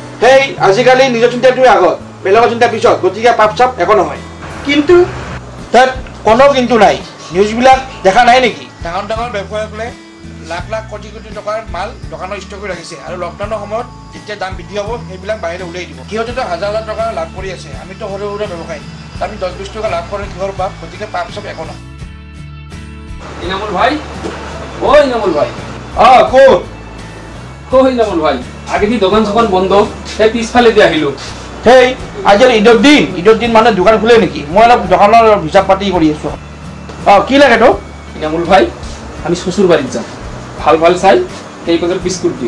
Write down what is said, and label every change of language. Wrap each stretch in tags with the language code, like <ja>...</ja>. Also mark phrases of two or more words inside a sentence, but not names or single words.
<as>হেই আজিকালি নিজৰ চিন্তাটোৰ আগত বেলেগৰ চিন্তা পিছত গতিকে পাপ চাপ একো নহয় কিন্তু তাত কোনো কিন্তু নাই নিউজবিলাক দেখা নাই নেকি ডাঙৰ ডাঙৰ ব্যৱসায়ীসকলে লাখ লাখ কোটি কোটি টকাৰ মাল দোকানত ষ্টক কৰি ৰাখিছে আৰু লকডাউনৰ সময়ত যেতিয়া দাম বৃদ্ধি হ'ব সেইবিলাক বাহিৰলৈ উলিয়াই দিব সিহঁতেতো হাজাৰ হাজাৰ টকা লাভ কৰি আছে আমিতো সৰু সৰু ব্যৱসায়ী আমি 10-20 টকা লাভ কৰে কিহৰ পাপ গতিকে পাপ চব একো নহয় ইনামুল ভাই ও ইনামুল ভাই কো ইনামুল ভাই আগে দি দোকান বন্ধ সেই পিছফালে দি আহিলো হেই আজি ঈদৰ দিন মানে দোকান খুলে নেকি মই অলপ দোকানৰ হিচাপ পাতি কৰি আছো কি লাগে তো ইনামুল ভাই আমি শ্বশুৰ বাড়িত যাম ভাল ভাল চাই এই পেকেট বিস্কুট দিও</as>